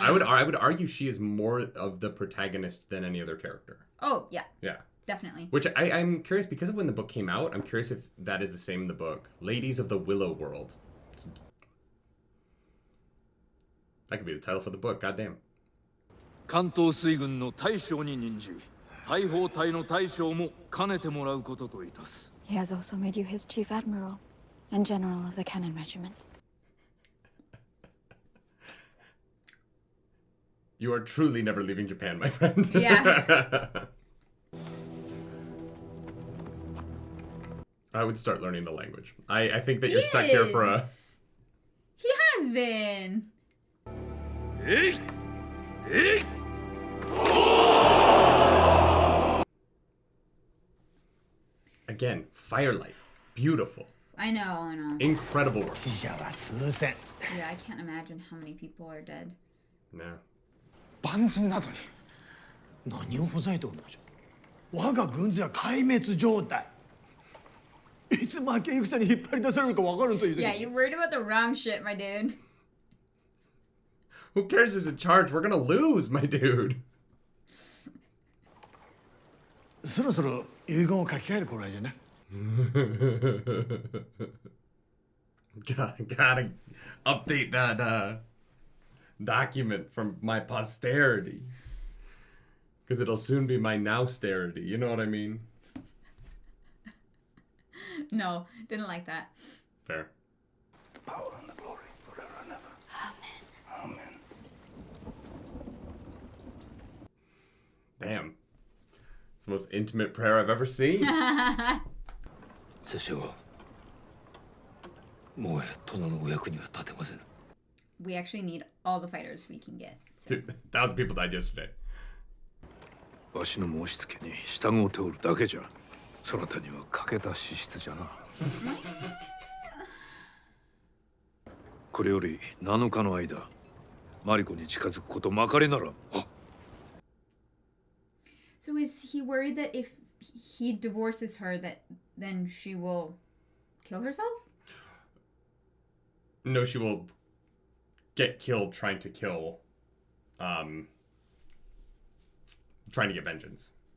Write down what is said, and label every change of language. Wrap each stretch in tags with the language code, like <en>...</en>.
<en>I would argue she is more of the protagonist than any other character. Oh yeah. Yeah. Definitely. Which I'm curious, because of when the book came out. I'm curious if that is the same in the book. Ladies of the Willow World. That could be the title for the book, goddamn.</en> <ja>関東水軍の大将に任じ、大砲隊の大将も兼ねてもらうことといたす。</ja> <en>He has also made you his chief admiral and general of the cannon regiment. You are truly never leaving Japan, my friend. Yeah. I would start learning the language. I think that you're stuck here for a... He has been. Again, firelight. Beautiful. I know. Incredible work. Yeah, I can't imagine how many people are dead. No.</en> <ja>万人などに何をほざいておるのじゃ。我が軍勢は壊滅状態。いつ負け戦に引っ張り出されるか分からんという時。</ja> <en>Yeah, you're worried about the wrong shit, my dude. Who cares who's in charge? We're gonna lose, my dude.</en> <ja>そろそろ遺言を書き換える頃合いじゃな。</ja> <en>Gotta update that document from my posterity. Because it'll soon be my nowsterity. You know what I mean? No, didn't like that. Fair. The power and the glory forever and ever. Amen. Amen. Damn. It's the most intimate prayer I've ever seen.</en> <ja>拙者はもう殿のお役には立てませぬ。</ja> <en>We actually need all the fighters we can get. So. Dude, 1,000 people died yesterday.</en> <ja>わしの申し付けに従うておるだけじゃ。そなたには欠けた資質じゃな。これより7日の間、マリコに近づくことまかりならん。</ja> <en>So is he worried that if he divorces her, that then she will kill herself? No, she will get killed trying to kill, trying to get vengeance.</en>